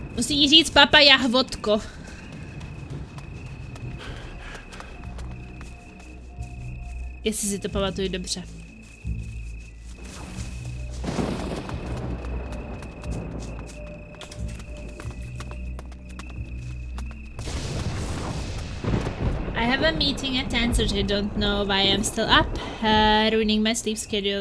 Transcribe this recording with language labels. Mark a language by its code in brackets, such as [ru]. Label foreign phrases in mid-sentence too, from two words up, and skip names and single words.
[cs] Musí jí říct papa jahvodko. Jestli si to pamatuju dobře. [en] I have a meeting at 10, so I don't know why I'm still up. Ruining my sleep schedule.